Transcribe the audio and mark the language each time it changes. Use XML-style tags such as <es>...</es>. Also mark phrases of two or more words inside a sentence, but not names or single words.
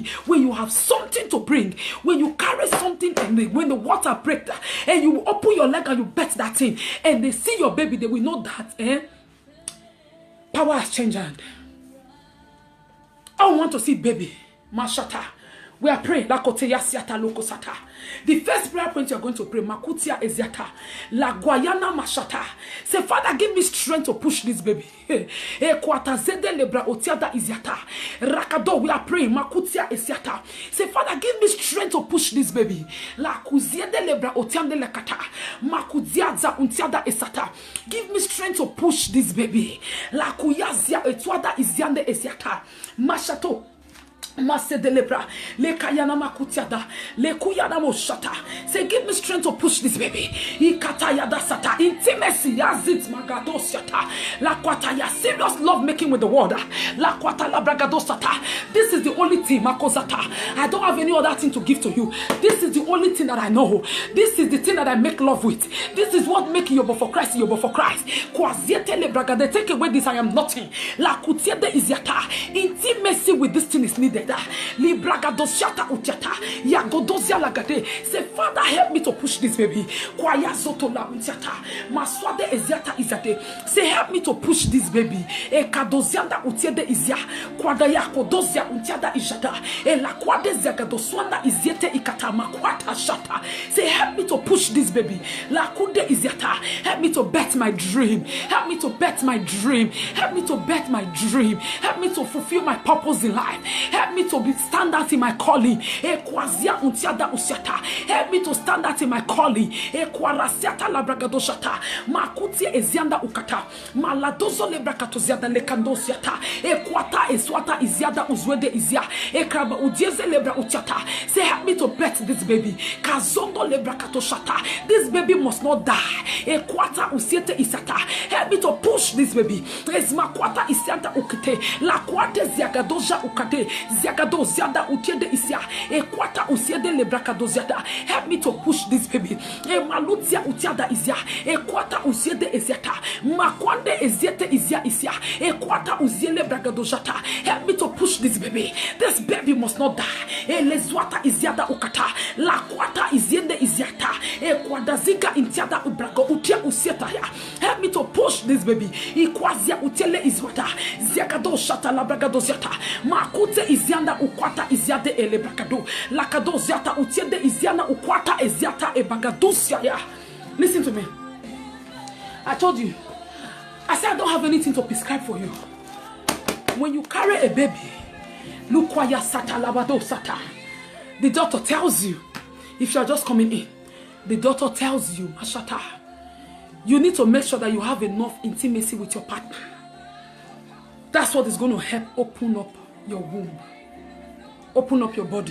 <en>When you have something to bring, when you carry something, and when the water breaks, and you open your leg and you bet that thing, and they see your baby, they will know that power has changed hand. I want to see baby. Mashata. We are praying. The first prayer point you are going to pray, Makutia Eziata, La Guayana Mashata. Say, Father, give me strength to push this baby. Rakado, we are praying, Makutia Eziata. Say, Father, give me strength to push this baby. La Kuziede Lebra Otiande Lekata, Makudiaza Untiada Esata. Give me strength to push this baby. La Kuyazia Etuada Iziande Eziata. Mashato. Masse de lebra, le kayana makutiada, le kuyana moshata. Say, give me strength to push this baby. Ikatayada sata, intimacy, yazit magadosata, la kwataya, serious love making with the word. La kwatala bragadosata. This is the only thing, makozata. I don't have any other thing to give to you. This is the only thing that I know. This is the thing that I make love with. This is what makes you for Christ, you for Christ. Kwaziete le bragade, take away this, I am nothing. La kutiede iziata. Intimacy with this thing is needed. Say, Father, help me to push this baby. Say, help me to push this baby. Say, help me to push this baby. Help me to bet my dream. Help me to bet my dream. Help me to bet my dream. Help me to fulfill my purpose in life. Help me to stand out in my calling. Help me to stand out in my calling. Makuti ezianda ukata. Maladozo lebrakato ziada lekandosiata. Ekwata eswata iziada uzwede izia. Ekraba udieze lebra utiata. Say, help me to bet this baby. Kazondo lebrakato shata. This baby must not die. Ekwata usiete isata. Help me to push this baby. Esmakwata isianta ukite. La kwate ziagadoja ukate. Ziagado ziada utiede isia. Ekwata usiede lebrakado ziada. Help me to push this baby. Malutia utiada izia. Ekwata usiede eziata. Makwande eziete izia isia. Ekwata uziele bragado jata. Help me to push this baby. This baby must not die. Elezwata iziada ukata. La kwata iziende iziata. Ekwada ziga intiada ubrago utia usieta ya. Help me to push this baby. Ikwazia utiele izwata. Ziagado shata la bragado ziata. Makute izianda ukwata iziade elebrakado. Lakado ziata utiende iziana ukwata eziata ebagadusia ya. Listen to me. I told you. I said I don't have anything to prescribe for you. When you carry a baby, look why you're sata labado sata. The doctor tells you, if you're just coming in, the doctor tells you, Mashata, you need to make sure that you have enough intimacy with your partner. That's what is going to help open up your womb, open up your body.</en>